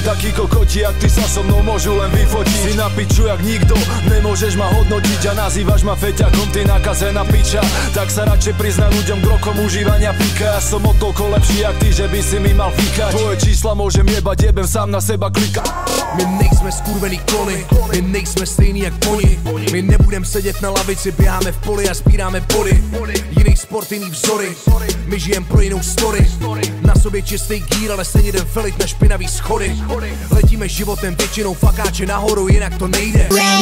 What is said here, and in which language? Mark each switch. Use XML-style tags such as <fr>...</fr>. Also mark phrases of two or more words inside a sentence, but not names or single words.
<sk>Takí kokoti, jak ty sa so mnou môžu len vyfotiť. Si na piču jak nikto, nemôžeš ma hodnotiť. A nazývaš ma feťakom, ty nakazená piča. Tak sa radšej priznaj ľuďom k rokom užívania pika. Ja som o toľko lepší jak ty, že by si mi mal fíkať. Tvoje čísla môžem jebať, jebem sám na seba klikať.</sk> <cs>My nejsme skurvený klony, my nejsme stejný jak oni. My nebudem sedět na lavici, běháme v poli a sbíráme body. Jiný sport, jiný vzory, my žijem pro jinou story. Na sobě čistý gír, ale stejně jdem felit na špinavý schody. Letíme životem většinou fakáče nahoru, jinak to nejde.</cs>